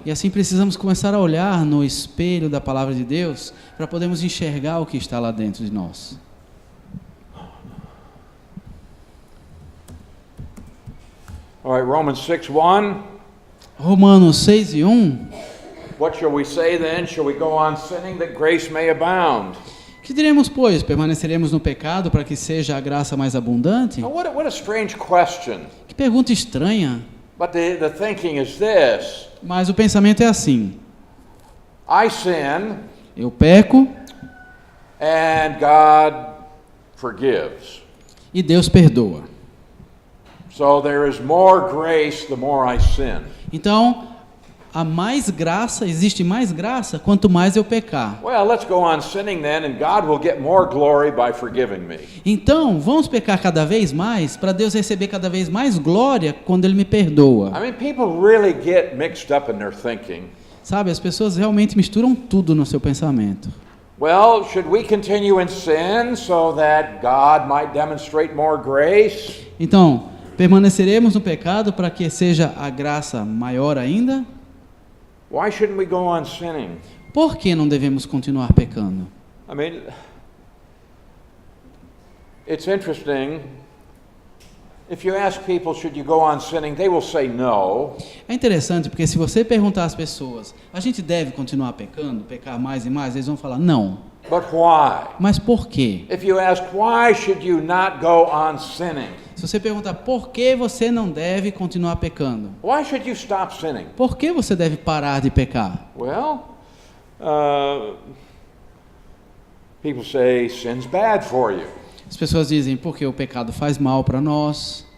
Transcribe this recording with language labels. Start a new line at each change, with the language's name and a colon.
Portuguese: E assim precisamos começar a olhar no espelho da palavra de Deus para podermos enxergar o que está lá dentro de nós.
English: All right, Romans 6:1.
Portuguese: Romanos 6:1.
English: What shall we say then? Shall we go on sinning that grace may abound?
Portuguese: Que diremos, pois? Permaneceremos no pecado para que seja a graça mais abundante?
English: Now, what a strange question.
Portuguese: Que pergunta estranha.
English: But the thinking is this.
Portuguese: Mas o pensamento é assim:
English: I sin
Portuguese: eu peco
English: and God forgives.
Portuguese: e Deus perdoa.
English: So there is more grace the more I sin.
Portuguese: Então, há mais graça, existe mais graça quanto mais eu pecar.
English: Well, let's go on sinning then, and God will get more glory by forgiving me.
Portuguese: Então, vamos pecar cada vez mais para Deus receber cada vez mais glória quando Ele me perdoa.
English: I mean, people really get mixed up in their thinking.
Portuguese: Sabe, as pessoas realmente misturam tudo no seu pensamento.
English: Well, should we continue in sin so that God might demonstrate more grace?
Portuguese: Então, permaneceremos no pecado para que seja a graça maior ainda?
English: Why shouldn't we go on sinning?
Portuguese: Por que não devemos continuar pecando?
English: I mean, it's interesting. If you ask people, should you go on sinning, they will say no.
Portuguese: É interessante porque se você perguntar às pessoas, a gente deve continuar pecando, pecar mais e mais, eles vão falar não.
English: But why?
Portuguese: Mas por quê?
English: If you ask, why should you not go on sinning?
Portuguese: Se você perguntar por que você não deve continuar pecando,
English: Why should you stop sinning?
Portuguese: por que você deve parar de pecar?
English: Well, people say sin's bad for you.
Portuguese: As pessoas dizem porque o pecado faz mal para nós,